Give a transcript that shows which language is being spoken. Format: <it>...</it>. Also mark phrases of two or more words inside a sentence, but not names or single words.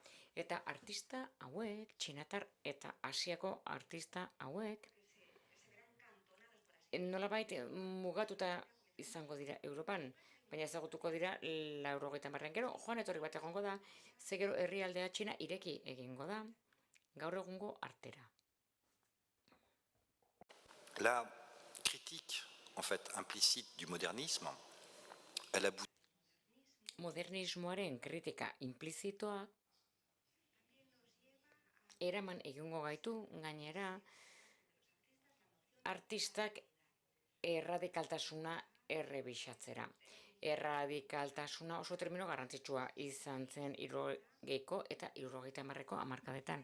<eu>Eta artista hauek, txinatar eta Asiako artista hauek, nolabait mugatuta izango dira Europan, baina ezagutuko dira 80 gero, joan etorri bat egongo da, ze gero herrialdea Txina ireki egingo da, gaur egungo artera.</eu> <fr>La critique, en fait, implicite du modernisme, elle aboutit.</fr> <eu>Modernismoaren kritika implizitoa eraman egingo gaitu gainera artistak erradikaltasuna errebisatzera. Erradikaltasuna oso termino garrantzitsua izan zen 60ko eta 70ko hamarkadetan.</eu>